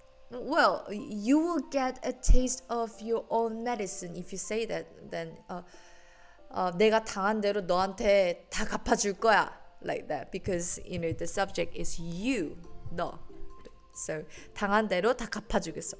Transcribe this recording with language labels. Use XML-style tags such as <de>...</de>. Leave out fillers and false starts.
<en>Well, you will get a taste of your own medicine. If you say that, then</en> <ko>내가 당한 대로 너한테 다 갚아줄 거야.</ko> <en>Like that, because the subject is you, 너.</en> <ko>So 당한 대로 다 갚아주겠어.</ko>